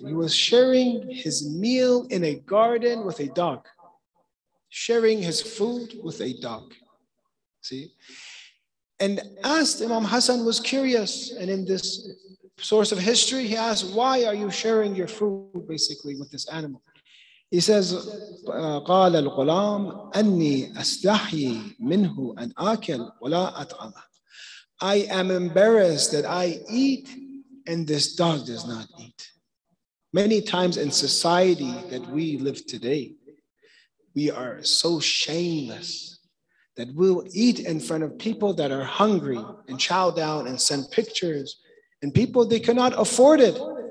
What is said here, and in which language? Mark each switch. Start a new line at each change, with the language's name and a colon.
English: He was sharing his meal in a garden with a dog. Sharing his food with a dog. See? And asked, Imam Hassan was curious, and in this source of history, he asked, why are you sharing your food basically with this animal? He says,
Arabic: قال الغلام أني أستحي منه أن آكل ولا أطعمه.
English: I am embarrassed that I eat and this dog does not eat. Many times in society that we live today, we are so shameless that we'll eat in front of people that are hungry and chow down and send pictures, and people, they cannot afford it.